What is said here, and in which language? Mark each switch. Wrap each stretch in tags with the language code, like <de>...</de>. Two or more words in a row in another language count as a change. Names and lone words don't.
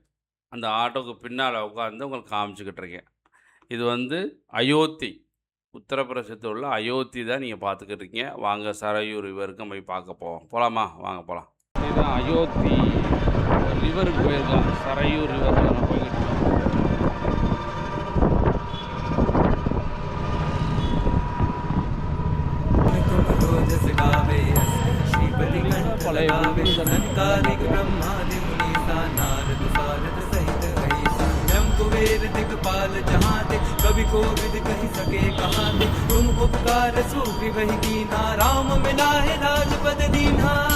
<ta>அந்த ஆட்டோவுக்கு பின்னால் உட்காந்து உங்களுக்கு காமிச்சிக்கிட்டு இருக்கேன். இது வந்து அயோத்தி, உத்தரப்பிரதேசத்தில் உள்ள அயோத்தி தான் நீங்கள் பார்த்துக்கிட்டு இருக்கீங்க. வாங்க சரையூர் ரிவருக்கு போய் பார்க்க போகலாமா? வாங்க போகலாம். இதுதான் அயோத்தி ரிவருக்கு போயிருக்கலாம். சரையூர் ரிவருக்கு நம்ம போய்கிட்டு இருக்கோம்.</ta> <awa>संकालिक ब्रह्मादि मुनीसा नारद सारद सहित ऐसा ब्रह्म कुबेर दिगपाल जहाँ ते कवि को विद कही सके कहाँ ते तुम उपकार सूफी वही कीना राम मिला है राजपद दीना</awa>